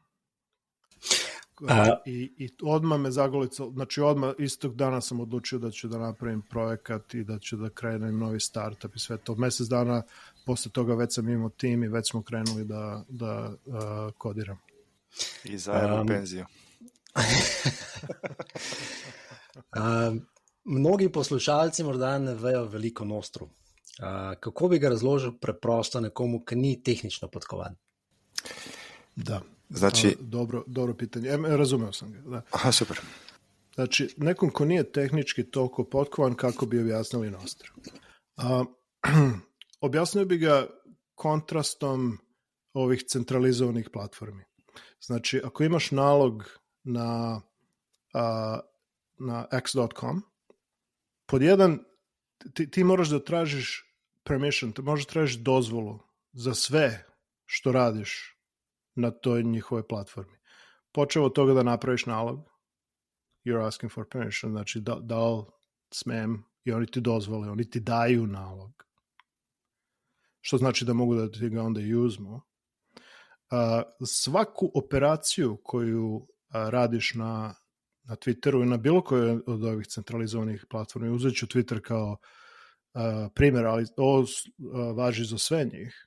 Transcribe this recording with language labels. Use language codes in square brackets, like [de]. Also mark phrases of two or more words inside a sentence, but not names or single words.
[sr] I odmah me zagolicao, znači odmah istog dana sam odlučio da ću da napravim projekat i da ću da krenem novi startup i sve to. Mesec dana posle toga već sam imao tim i već smo krenuli da kodiram. I zajedno penziju. [sl] Mnogi poslušalci morda ne vejo veliko Nostru. Kako bi ga razložil preprosto nekomu, ki ni tehnično podkovan? [sr] Da. Znači, dobro pitanje. Razumeo sam ga. Da. Aha, super. Znači, nekom ko nije tehnički toliko potkovan, kako bi objasnili Nostr? Objasnio bi ga kontrastom ovih centralizovanih platformi. Znači, ako imaš nalog na x.com, pod jedan, ti moraš da tražiš permission, ti možeš tražiš dozvolu za sve što radiš na toj njihovoj platformi. Počeo od toga da napraviš nalog, [en] you're asking for permission, [sr] znači da li smem i oni ti dozvole, oni ti daju nalog. Što znači da mogu da ti ga onda i uzmu. Svaku operaciju koju radiš na Twitteru i na bilo koje od ovih centralizovanih platformi, uzet ću Twitter kao primjer, ali ovo važi za sve njih.